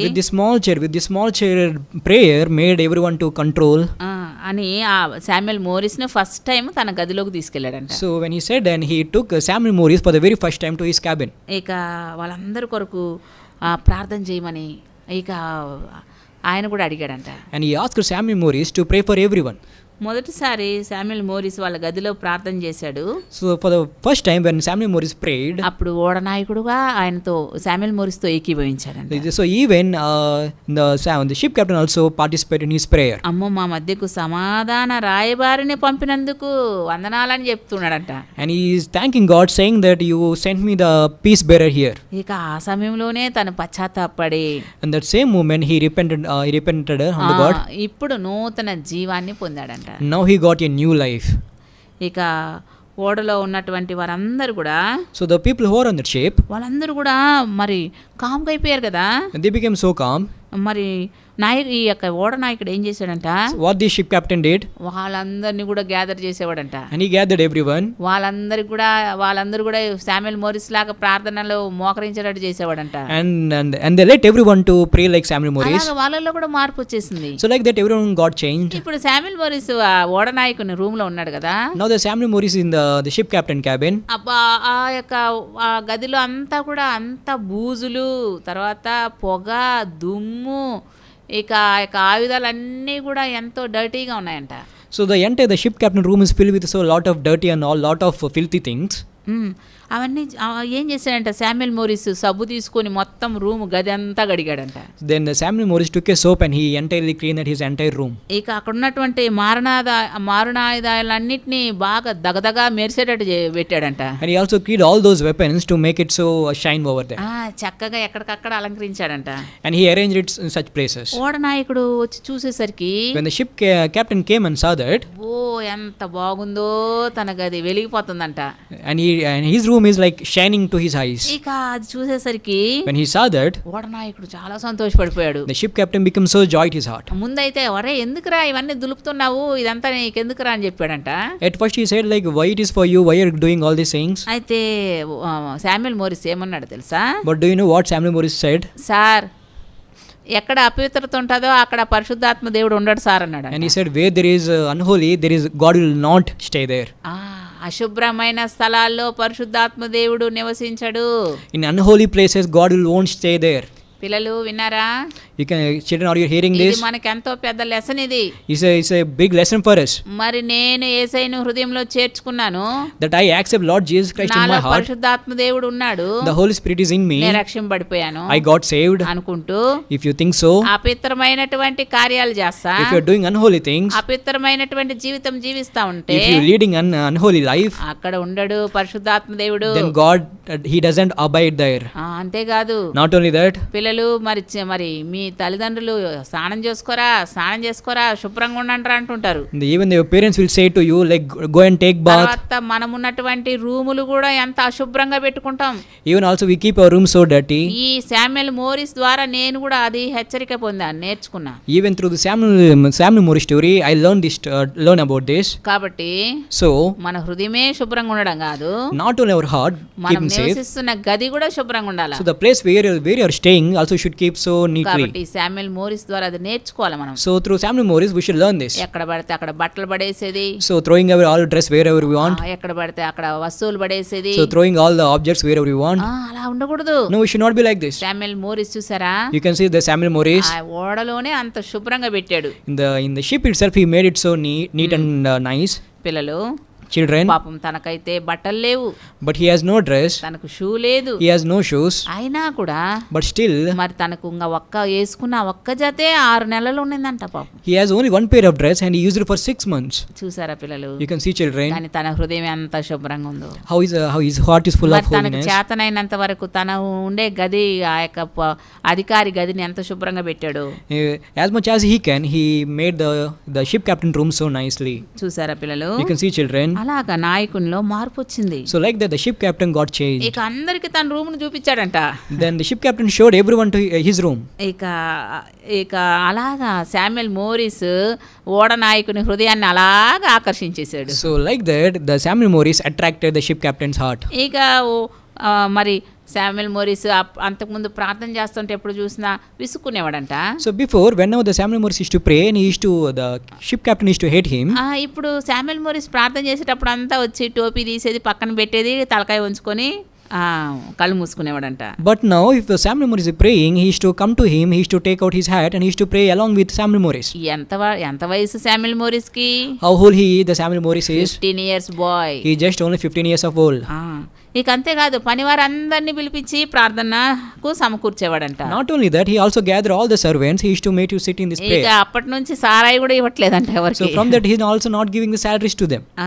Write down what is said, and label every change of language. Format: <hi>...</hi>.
<en>With the small chair prayer made everyone to control.</en> <te>అని ఆ Samuel Morris ను</te> <en>first time</en> <te>తన గదిలోకి తీసుకెళ్లాడంట.</te> <en>So when he said, and he took Samuel Morris for the very first time to his cabin.</en> <te>ఇక వాళ్ళందరి కొరకు ప్రార్థన చేయమని ఇక ఆయన కూడా అడిగాడంట.</te> <en>And he asked Samuel Morris to pray for everyone.</en> <te>మొదటిసారి శామ్యుల్ మోరిస్ వాళ్ళ గదిలో ప్రార్థన చేశాడు.</te> <en>So for the first time when Samuel Morris prayed,</en> <te>అప్పుడు ఓడ నాయకుడుగా ఆయనతో Samuel మోరిస్తో ఏకీభవించాడంట.</te> <en>So even the ship captain also participated in his prayer.</en> <te>అమ్మో, మా మధ్యకు సమాధాన రాయబారిని పంపినందుకు వందనాలని చెప్తున్నాడంట.</te> <en>And he is thanking God, saying that you sent me the peace bearer here.</en> <te>ఇక ఆ సమయంలోనే తను పశ్చాత్తాపడి,</te> <en>and that same moment he repented unto God.</en> <te>ఇప్పుడు నూతన జీవాన్ని పొందాడంట.</te> <en>Now he got a new life.</en> <te>ఇక ఓడలో ఉన్నటువంటి వారందరూ కూడా,</te> <en>so the people who are on the ship,</en> <te>వాళ్ళందరూ కూడా మరి కామ్గా అయిపోయారు కదా.</te> <en>and they became so calm.</en> <te>మరి ఈ యొక్క ఓడ నాయకుడు ఏం చేశాడంట,</te> <en>what the ship captain did,</en> <te>వాళ్ళందరినీ కూడా gather చేసేవాడంట.</te> <en>and he gathered everyone.</en> <te>వాళ్ళందరూ కూడా శామ్యుల్ మోరిస్ లాగా ప్రార్థనలో మోకరించేటట్టు చేసేవాడంట.</te> <en>and they let everyone to pray like Samuel Morris.</en> <te>అలాగా వాళ్ళలో కూడా మార్పు వచ్చేసింది.</te> <en>so like that everyone got changed.</en> <te>ఇప్పుడు శామ్యుల్ మోరిస్ ఓడ నాయకుని రూమ్ లో ఉన్నాడు కదా.</te> <en>now the Samuel Morris in the ship captain cabin.</en> <te>అబ్బా, ఆ యొక్క గదిలో అంతా కూడా అంత బూజులు, తర్వాత పొగ, దుమ్ము, ఇక ఆ యొక్క ఆయుధాలన్నీ కూడా ఎంతో డర్టీగా ఉన్నాయంట.</te> <en>so the entire ship captain room is filled with so lot of dirty and all lot of filthy things.</en> <te>అవన్నీ ఏం చేశాడంట, శామ్యుల్ మోరిస్ సబ్బు తీసుకొని మొత్తం రూమ్ గది అంతా గడిగాడంట.</te> <en>then the Samuel Morris took a soap and he entirely cleaned his entire room.</en> <te>ఇక అక్కడ ఉన్నటువంటి మారణాయుధాలన్నిటినీ బాగా దగదగా మెరిసేటట్టు పెట్టాడంట.</te> <en>and he also killed all those weapons to make it so shine over there.</en> <te>చక్కగా ఎక్కడికక్కడ అలంకరించాడంట.</te> <en>and he arranged it in such places.</en> <te>ఓడ నాయకుడు వచ్చి చూసేసరికి,</te> <en>when the ship captain came and saw that,</en> <te>ఎంత బాగుందో తన గది వెలిగిపోతుందంట.</te> <en>and his room room is like shining to his eyes.</en> <te>ఇక అది చూసేసరికి</te> <en>When he saw that,</en> <te>ఓడనాయకుడు చాలా సంతోషపడిపోయాడు.</te> <en>the ship captain became so joy in his heart.</en> <te>ముందైతే ఒరే ఎందుకురా ఇవన్నీ దులుపుతున్నావు, ఇదంతా నీకెందుకురా అని చెప్పాడంట.</te> <en>At first he said like, why it is for you, why you are doing all these things?</en> <te>అయితే శామ్యూయల్ మోరిస్ ఏమన్నాడు తెలుసా?</te> <en>But do you know what Samuel Morris said?</en> <te>Sir ఎక్కడ అపవిత్రత ఉంటుందో అక్కడ పరిశుద్ధాత్మ దేవుడు ఉండడు సార్ అన్నాడు.</te> <en>And he said, where there is unholy, there is God will not stay there.</en> <te>అశుభ్రమైన స్థలాల్లో పరిశుద్ధాత్మ దేవుడు నివసించడు.</te> <en>In unholy places, God will won't stay there.</en> <te>పిల్లలు విన్నారా?</te> <en>You can, children, are you hearing this?</en> <te>ఇది మనకి ఎంతో పెద్ద లెసన్ ఇది.</te> <en>It's a big lesson for us.</en> <te>మరి నేను యేసయ్యను హృదయంలో చేర్చుకున్నాను.</te> <en>That I accept Lord Jesus Christ in my</en> <te>నాలో</te> <en>heart.</en> <te>పరిశుద్ధాత్మ దేవుడు ఉన్నాడు.</te> <en>The Holy Spirit is in me.</en> <te>నేను రక్షింపబడిపోయాను.</te> <en>I got saved.</en> <te>అనుకుంటూ</te> <en>If you think so,</en> <te>అపవిత్రమైనటువంటి కార్యాలు చేస్తా,</te> <en>if you are doing unholy things,</en> <te>అపవిత్రమైనటువంటి జీవితం జీవిస్తా ఉంటే,</te> <en>if you are leading an unholy life,</en> <te>అక్కడ ఉండడు పరిశుద్ధాత్మ దేవుడు.</te> <en>then God, he doesn't abide there.</en> <te>అంతేకాదు,</te> <en>Not only that,</en> <te>పిల్లలు మరి మీ తల్లిదండ్రులు స్నానం చేసుకోరా శుభ్రంగా ఉండండి అంటుంటారు.</te> <en>even your parents will say to you like, go and take bath.</en> <te>తర్వాత మనం ఉన్నటువంటి రూములు కూడా ఎంత అశుభ్రంగా పెట్టుకుంటాం.</te> <en>Even also we keep our room so dirty.</en> <te>ఈ శామ్యూయల్ మోరిస్ ద్వారా నేను కూడా అది హెచ్చరిక పొందాను, నేర్చుకున్నా.</te> <en>Even through the Samuel Morris story, I learn about this.</en> <te>కాబట్టి</te> <en>So</en> <te>మన హృదయమే శుభ్రంగా ఉండడం కాదు,</te> <en>not only our heart</en> <te>మనం</te> <en>keeping safe,</en> <te>నివసిస్తున్న గది కూడా శుభ్రంగా ఉండాలి.</te> <en>so the place where you are staying also should keep so neatly.</en> <te>కాబట్టి శామ్యూయల్ మోరిస్ ద్వారా అది నేర్చుకోవాలి మనం.</te> <en>So through Samuel Morris we should learn this.</en> <te>ఎక్కడ పడితే అక్కడ బట్టలు పడేసేది,</te> <en>So throwing away all dress wherever we want.</en> <te>ఎక్కడ పడితే అక్కడ వస్తువులు పడేసేది,</te> <en>So throwing all the objects wherever we want.</en> <te>అలా ఉండకూడదు.</te> <en>No, we should not be like this.</en> <te>Samuel Morris చూసారా?</te> <en>You can see the Samuel Morris</en> <te>ఆ ఓడలోనే అంత శుభ్రంగా పెట్టాడు.</te> <en>in the ship itself. He made it so neat and nice.</en> <te>పిల్లలు,</te> <en>Children,</en> <te>పాపం తనకైతే బట్టలు లేవు,</te> <en>but he has no dress,</en> <te>తనకు షూ లేదు,</te> <en>he has no shoes,</en> <te>అయినా కూడా</te> <en>but still</en> <te>మరి తనకు ఇంకా వేసుకున్న ఒక్క జతే 6 నెలలు ఉండిందంట పాపం.</te> <en>he has only one pair of dress and he used it for 6 months.</en> <te>చూసారా పిల్లలు?</te> <en>You can see, children,</en> <te>కానీ తన హృదయం ఎంత శుభ్రంగా ఉందో.</te> <en>how his heart is full of</en> <te>మరి తనకు</te> <en>holiness.</en> <te>చేతనైనంత వరకు తన ఉండే గది ఆ యొక్క అధికారి గదిని ఎంత శుభ్రంగా పెట్టాడు.</te> <en>As much as he can, he made the ship captain room so nicely.</en> <te>చూసారా పిల్లలు?</te> <en>You can see, children.</en> <te>అలాగా నాయకునిలో మార్పు వచ్చింది.</te> <en>So like that, the ship captain got changed.</en> <te>ఇక అందరికి తన రూమ్ ను చూపించాడంట.</te> <en>Then the ship captain showed everyone to his room.</en> <te>ఇక అలాగా శామ్యూయల్ మోరిస్ ఓడ నాయకుని హృదయాన్ని అలాగా ఆకర్షించేశాడు.</te> <en>So like that, the Samuel Morris attracted the ship captain's heart.</en> <te>ఇక మరి శామ్యూయల్ మోరిస్ అంతకుముందు ప్రార్థన చేస్తుంటే ఎప్పుడు చూసినా విసుక్కునేవాడంట.</te> <en>So before, whenever the Samuel Morris used to pray, and the ship captain used to hate him.</en> <te>ఇప్పుడు శామ్యూయల్ మోరిస్ ప్రార్థన చేసేటప్పుడు అంతా వచ్చి టోపీ తీసేది పక్కన పెట్టేది, తలకాయ ఉంచుకొని కళ్ళు మూసుకునేవాడంట.</te> <en>But now, if the Samuel Morris is praying, he used to come to him, he used to take out his hat, and he used to pray along with Samuel Morris.</en> <te>ఎంత వయసు శామ్యూయల్ మోరిస్ కి?</te> <en>How old the Samuel Morris is? 15 years boy. He is just only 15 years of old.</en> <te>ఇక అంతేకాదు, పనివారందరినీ పిలిపించి ప్రార్థనకు సమకూర్చేవాడంట.</te> <en>Not only that, he also gathered all the servants. He used to make you sit in this prayer.</en> <te>ఇక అప్పటి నుంచి సారాయి కూడా ఇవ్వట్లేదంట ఎవరికి.</te> <en>So from that, he is also not giving the salaries to them.</en>